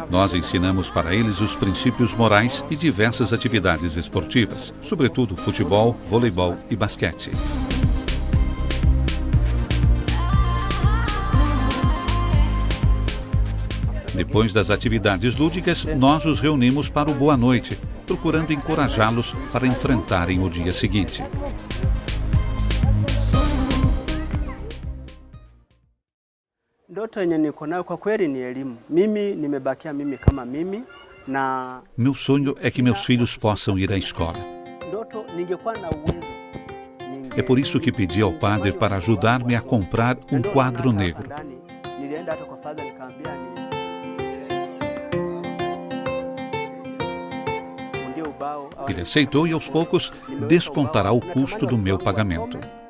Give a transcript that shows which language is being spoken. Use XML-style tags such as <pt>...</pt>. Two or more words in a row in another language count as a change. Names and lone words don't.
<pt>Nós ensinamos para eles os princípios morais e diversas atividades esportivas, sobretudo futebol, voleibol e basquete. Depois das atividades lúdicas, nós os reunimos para o Boa Noite, procurando encorajá-los para enfrentarem o dia seguinte.</pt> <sw>Ndoto yenye niko nayo kwa kweli ni elimu. Mimi nimebakia mimi kama mimi na</sw> <pt>meu sonho é que meus filhos possam ir à escola. É por isso que pedi ao padre para ajudar-me a comprar um quadro negro. Ele aceitou e aos poucos descontará o custo do meu pagamento.</pt>